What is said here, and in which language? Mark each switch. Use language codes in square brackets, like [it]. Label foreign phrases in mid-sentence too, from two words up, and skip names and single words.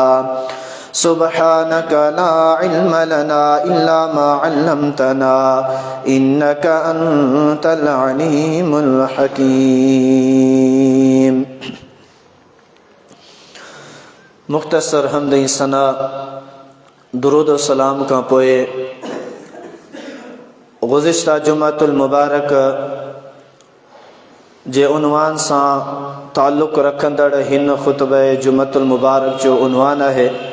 [ar] سبحانك لا علم لنا إلا ما علمتنا إنك أنت العليم الحكيم. [sd] मुख्तसर हम्द सना दुरूद व सलाम का पोए गुज़िश्ता जुमातुल मुबारक जे उन्वान सां ताल्लुक़ रखंदड़ हिन ख़ुतबे जुमातुल मुबारक जो उन्वान है।